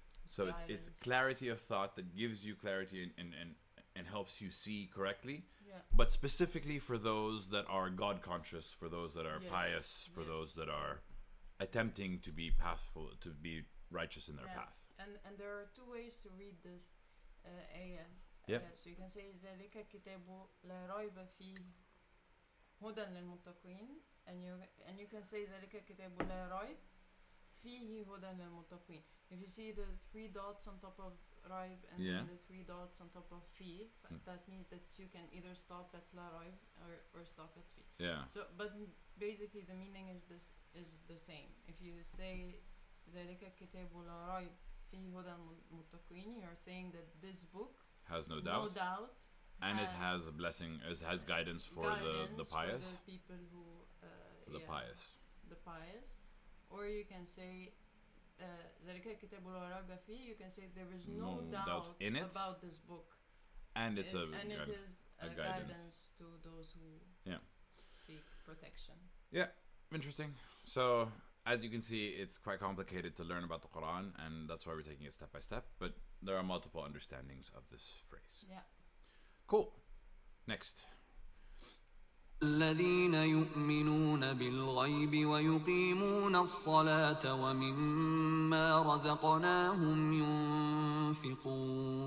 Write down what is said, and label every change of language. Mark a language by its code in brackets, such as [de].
[en] So it's clarity of thought that gives you clarity and helps you see correctly. Yeah. But specifically for those that are God conscious, for those that are pious, for those that are attempting to be pathful, to be righteous in their path. And there are two ways to read this ayah. So you can say [ar] ذلك الكتاب لا ريب فيه هدى للمتقين, [en] and you can say [ar] ذلك الكتاب لا ريب فيه هدى للمتقين. [en] If you see the 3 dots on top of raib and then the 3 dots on top of fi, that means that you can either stop at la raib or stop at fi. So, but basically the meaning is the same. If you say [ar] ذلك الكتاب لا ريب فيه هدى للمتقين, [en] you're saying that this book has no doubt, and it has a blessing, it has guidance for the pious, for the people who for the pious. Or you can say [ar] ذلك الكتاب لا ريب فيه, [en] you can say there is no doubt in it about this book, and it is a guidance to those who seek protection. Interesting. So as you can see, it's quite complicated to learn about the Quran, and that's why we're taking it step by step, but there are multiple understandings of this phrase. Cool. Next. [ar] الذين يؤمنون بالغيب ويقيمون الصلاة ومما رزقناهم ينفقون.